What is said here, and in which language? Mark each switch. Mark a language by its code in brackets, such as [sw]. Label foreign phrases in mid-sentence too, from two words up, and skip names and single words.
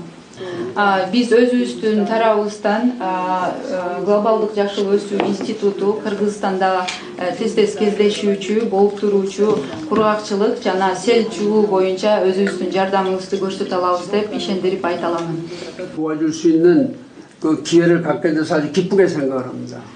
[ky] Биз өзүбүздүн тарабыбыздан Глобалдык жашыл өсүү институту Кыргызстанда тез кездешүүчү, болуп туруучу кургакчылык жана сел чыгуу боюнча өзүбүздүн жардамыбызды көрсөтө алабыз деп ишендирип айта аламын. [ko] 도와줄 수 있는 그 기회를 갖게 돼서 아주 기쁘게 생각을 합니다.